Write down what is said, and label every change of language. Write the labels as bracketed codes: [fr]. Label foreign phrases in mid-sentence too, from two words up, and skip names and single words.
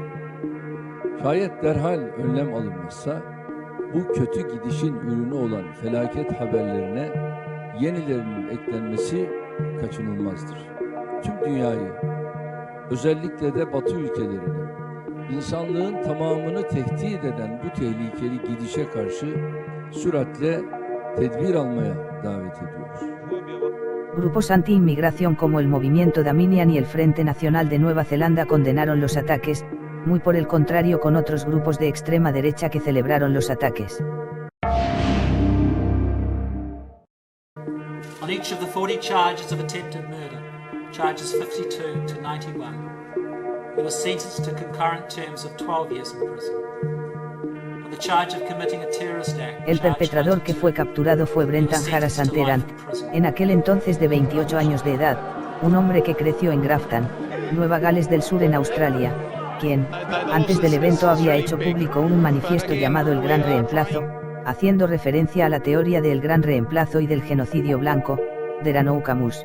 [tr] Şayet derhal önlem alınmazsa bu kötü gidişin ürünü olan felaket haberlerine yenilerinin eklenmesi kaçınılmazdır. Tüm dünyayı, özellikle de Batı ülkelerini, insanlığın tamamını tehdit eden bu tehlikeli gidişe karşı süratle tedbir almaya davet ediyoruz. [es] Grupos anti-inmigración como el Movimiento Daminian y el Frente Nacional de Nueva Zelanda condenaron los ataques, muy por el contrario con otros grupos de extrema derecha que celebraron los ataques. [en] On each of the 40 charges of attempted murder, charges 52 to 91, he was sentenced to concurrent terms of 12 years in prison. On the charge of committing a terrorist act, [es] el perpetrador que fue capturado fue Brendan Harrison Terant, en aquel entonces de 28 años de edad, un hombre que creció en Grafton, Nueva Gales del Sur en Australia, quien, antes del evento había hecho público un manifiesto llamado El Gran Reemplazo, haciendo referencia a la teoría del Gran Reemplazo y del genocidio blanco, de Ranouf Camus.